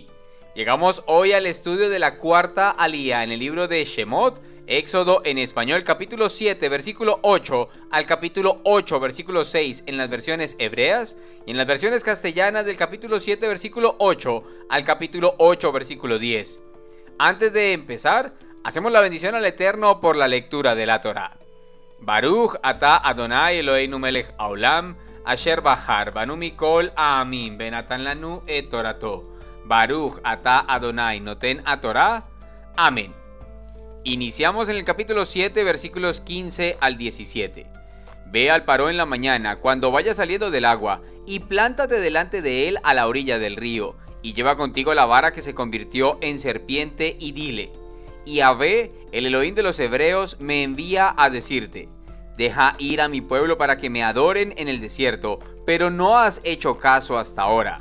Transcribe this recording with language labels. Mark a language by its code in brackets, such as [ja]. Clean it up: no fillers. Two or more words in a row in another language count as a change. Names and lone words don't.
[es] Llegamos hoy al estudio de la cuarta alía en el libro de Shemot, Éxodo en español, capítulo 7, versículo 8 al capítulo 8, versículo 6 en las versiones hebreas, y en las versiones castellanas del capítulo 7, versículo 8 al capítulo 8, versículo 10. Antes de empezar, hacemos la bendición al Eterno por la lectura de la Torá. [he] ברוך אתה אדוני אלוהינו מלך העולם אשר בחר בנו מכל העמים ונתן לנו את תורתו. ברוך אתה אדוני נותן התורה אמן. [es] Iniciamos en el capítulo 7, versículos 15 al 17. Ve al paró en la mañana, cuando vaya saliendo del agua, y plántate delante de él a la orilla del río, y lleva contigo la vara que se convirtió en serpiente, y dile: Yahvé, el Elohim de los hebreos, me envía a decirte: deja ir a mi pueblo para que me adoren en el desierto, pero no has hecho caso hasta ahora.